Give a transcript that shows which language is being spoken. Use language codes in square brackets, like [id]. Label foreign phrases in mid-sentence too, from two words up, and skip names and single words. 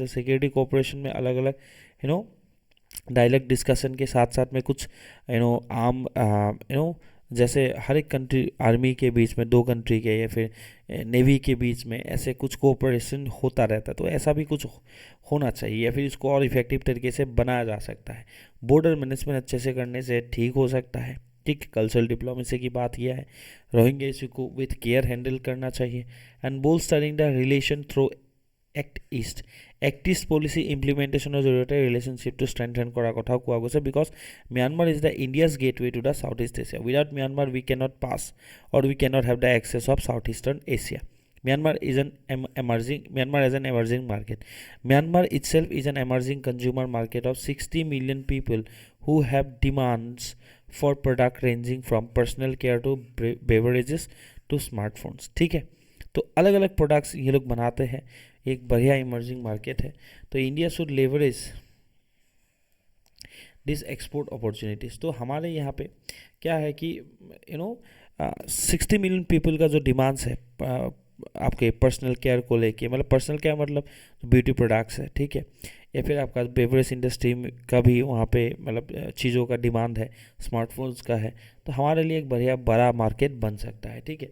[hi] सिक्योरिटी कोऑपरेशन में अलग अलग [en] dialogue discussion [hi] के साथ साथ में कुछ आम जैसे हर एक कंट्री आर्मी के बीच में, दो कंट्री के या फिर नेवी के बीच में ऐसे कुछ कोऑपरेशन होता रहता है, तो ऐसा भी कुछ होना चाहिए या फिर इसको और इफेक्टिव तरीके से बनाया जा सकता है। [en] border management [hi] अच्छे से करने से ठीक हो सकता है, ठीक। [en] cultural diplomacy [hi] की बात यह है, [en] Rohingya issue को with care handle [hi] करना चाहिए [en] and bolstering the relation through Act East Policy implementationৰ [as] জৰিয়তে ৰিলেশ্যনশ্বিপটো ষ্ট্ৰেংথেন কৰাৰ কথাও কোৱা গৈছে, [en] because Myanmar is the India's gateway to the South East Asia. Without Myanmar we cannot pass और we cannot have the access of Southeastern Asia। Myanmar is an emerging market. Myanmar itself is an emerging consumer market of 60 million people who have demands for product ranging from personal care to beverages to smartphones, [hi] ठीक है। तो अलग अलग प्रोडक्ट्स ये लोग बनाते हैं, एक बढ़िया [en] emerging market [hi] है। [en] तो India should leverage this export opportunities. [hi] तो हमारे यहाँ पे क्या है कि 60 [en] million people [hi] का जो डिमांड्स है आपके [en] personal care [hi] को लेके, मतलब [en] personal care [hi] मतलब [en] beauty products [hi] है, ठीक है, या फिर आपका [en] beverage industry [hi] का भी वहाँ पे मतलब चीज़ों का डिमांड है, स्मार्टफोन्स का है, तो हमारे लिए एक बढ़िया बड़ा मार्केट बन सकता है, ठीक है।